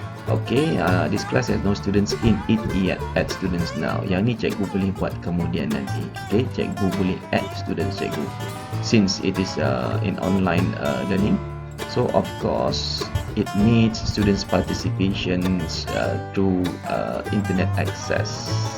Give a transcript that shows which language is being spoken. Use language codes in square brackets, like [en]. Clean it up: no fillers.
[en] Okay, this class has no students in it yet. Add students now. [ms] Yang ni cikgu boleh buat kemudian nanti. [en] Okay, [ms] cikgu boleh [en] add students cikgu, since it is in online learning. So of course it needs students participation through internet access.